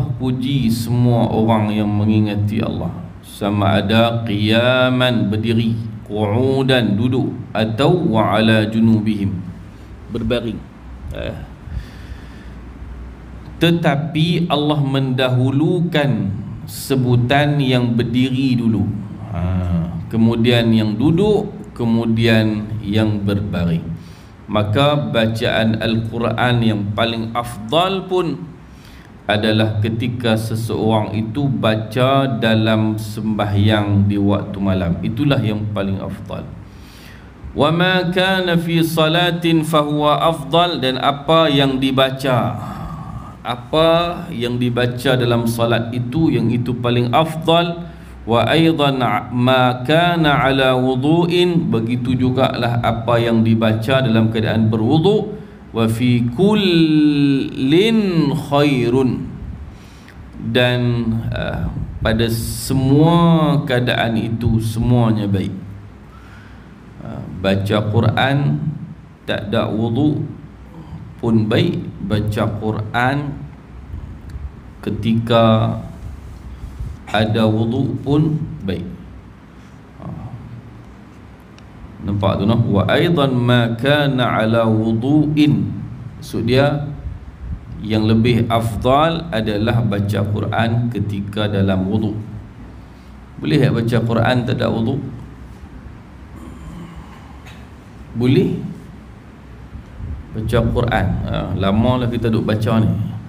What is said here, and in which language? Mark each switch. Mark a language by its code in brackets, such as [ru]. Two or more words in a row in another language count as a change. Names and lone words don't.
[ms] puji semua orang yang mengingati Allah, sama ada qiyaman, berdiri, qu'udan, duduk, atau [ar] وعلى جنوبهم, [ms] berbaring. Tetapi Allah mendahulukan sebutan yang berdiri dulu, kemudian yang duduk, kemudian yang berbaring. Maka bacaan Al-Quran yang paling afdal pun adalah ketika seseorang itu baca dalam sembahyang di waktu malam. Itulah yang paling afdal. [ar] وما كان في صلاة فهو أفضل, [ms] dan apa yang dibaca dalam salat itu, yang itu paling afdal. [ar] وأيضا ما كان على وضوء, [ms] begitu jugalah apa yang dibaca dalam keadaan berwudu'. [ar] وفي كل خير, [ms] dan pada semua keadaan itu semuanya baik. Baca Quran tak ada wudu' pun baik, baca Quran ketika ada wudu pun baik. Nampak tu noh? [ar] وأيضا ما كان على وضوء. [ms] Maksud dia yang lebih afdal adalah baca Quran ketika dalam wudu. Boleh tak baca Quran tak ada wudu? Boleh. Baca Quran, lama lah kita duk baca ni.